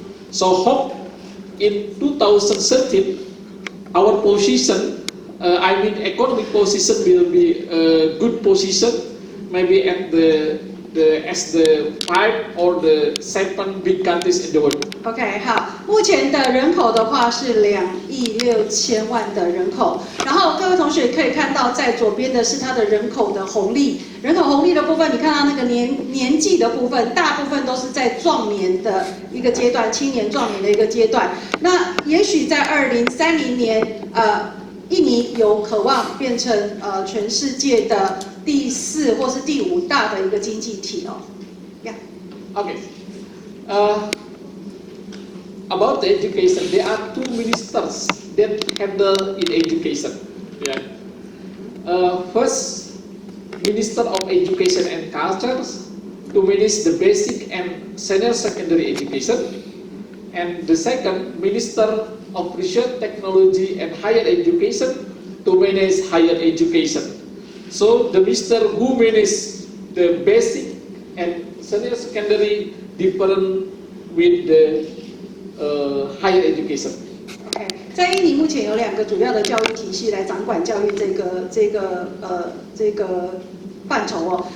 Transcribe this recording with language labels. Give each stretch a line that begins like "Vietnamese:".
English: So hope in 2013 our position, economic position will be a good position, maybe at as the 5 or the 7 big countries in the world.
Chinese: OK， 好，目前的人口的话是2.6亿的人口，然后各位同学可以看到，在左边的是它的人口的红利，人口红利的部分，你看到那个年纪的部分，大部分都是在壮年的一个阶段，青年壮年的一个阶段。那也许在2030年，印尼有渴望变成全世界的第4或是第5大的一个经济体哦。
English: Yeah. Okay. About the education, there are 2 ministers that handle in education. Yeah. First, Minister of Education and Culture to manage the basic and senior secondary education, and the second, Minister of Research, Technology and Higher Education to manage higher education. So the minister who manages the basic and senior secondary different with the higher education.
Chinese: OK， 在印尼目前有2个主要的教育体系来掌管教育这个范畴哦。